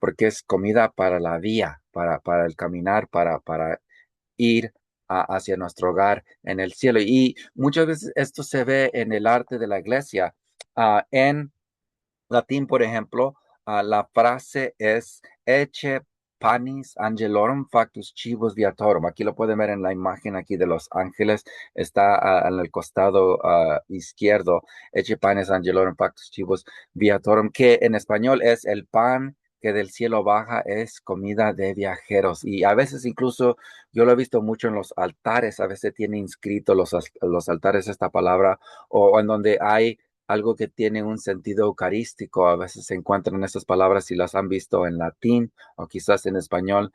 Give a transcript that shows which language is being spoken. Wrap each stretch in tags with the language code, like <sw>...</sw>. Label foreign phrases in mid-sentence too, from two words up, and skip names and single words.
<es>Porque es comida para la vía, para el caminar, para ir hacia nuestro hogar en el cielo. Y muchas veces esto se ve en el arte de la iglesia. En latín, por ejemplo, la frase es</es> <la>Ecce panis angelorum factus chivos viatorum.</la> <es>Aquí lo pueden ver en la imagen aquí de los ángeles. Está en el costado izquierdo.</es> <la>Ecce panis angelorum factus chivos viatorum,</la> <es>que en español es el pan que del cielo baja, es comida de viajeros. Y a veces incluso yo lo he visto mucho en los altares. A veces tiene inscrito los altares esta palabra o en donde hay algo que tiene un sentido eucarístico. A veces se encuentran estas palabras si las han visto en latín o quizás en español.</es>